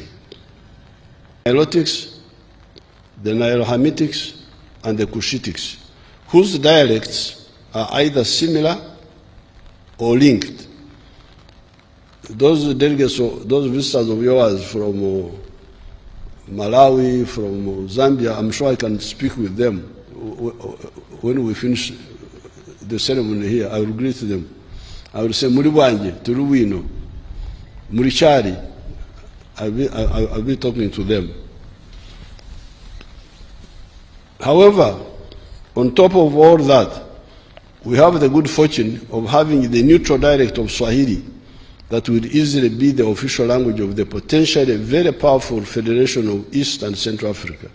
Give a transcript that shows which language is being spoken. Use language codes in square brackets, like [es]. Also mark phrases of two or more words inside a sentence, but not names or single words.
[en] The Nilotics, the Nilo-Hamitics, and the Cushitics, whose dialects are either similar or linked. Those delegates, those visitors of yours from Malawi, from Zambia, I'm sure I can speak with them. When we finish the ceremony here, I will greet them. I will say, [ny] Muri bwanje, turi wino, muri chari. [en] I'll be talking to them. However, on top of all that, we have the good fortune of having the neutral dialect of Swahili that would easily be the official language of the potentially very powerful Federation of East and Central Africa.